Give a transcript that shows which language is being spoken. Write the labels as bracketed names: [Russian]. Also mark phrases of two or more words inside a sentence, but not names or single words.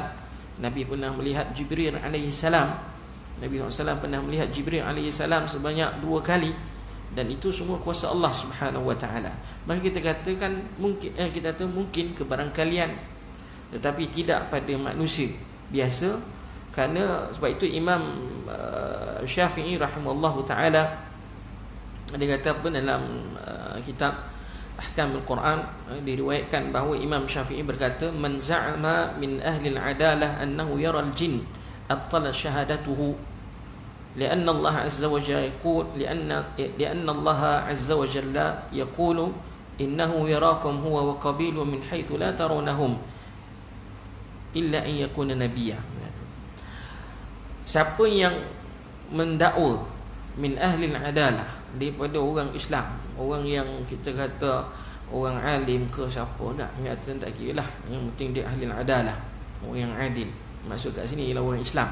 [Malay] Nabi pernah melihat Jibril [Arabic] عليه السلام. [Malay] Nabi SAW pernah melihat Jibril [Arabic] عليه السلام [Malay] sebanyak 2 kali, dan itu semua kuasa [Arabic] الله سبحانه وتعالى. [Malay] Maka kita katakan mungkin mungkin ke barang kalian, tetapi tidak pada manusia biasa. Kerana sebab itu Imam Syafi'i [Arabic] رحمه الله تعالى [Malay] dia kata apa dalam kitab Ahkamul Quran, diriwayatkan bahawa Imam Syafi'i berkata, [Arabic] من زعم من أهل العدالة أنه يرى الجن أبطلت شهادته لأن الله عز وجل يقول لأن الله عز وجل يقول إنه يراكم هو وقبيل من حيث لا ترونهم إلا أن يكون نبيا. [Malay] Siapa yang mendakwa [Arabic] من أهل العدالة, [Malay] daripada orang Islam, orang yang kita kata orang alim ke siapa tak, kata tak kira lah, yang penting dia [Arabic] أهل العدالة, [Malay] orang yang adil. Maksud kat sini ialah orang Islam.